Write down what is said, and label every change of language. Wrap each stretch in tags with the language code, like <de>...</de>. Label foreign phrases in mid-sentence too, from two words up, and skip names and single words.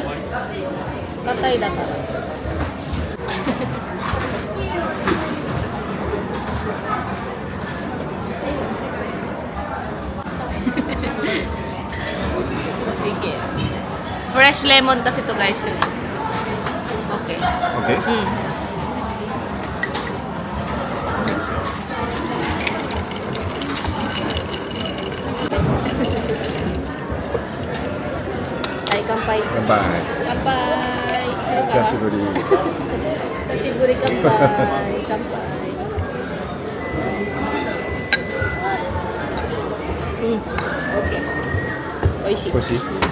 <tl>Katay na ka. Sige. Fresh lemon kasi to, guys, yun. Okay.</tl> <ja>オッケー。</ja> <tl>Mm. Ay, kampay.</tl> <ja>乾杯。 Kampay. 久しぶり。久しぶり乾杯. Kampay. Okay. Oishi. 欲しい？</ja>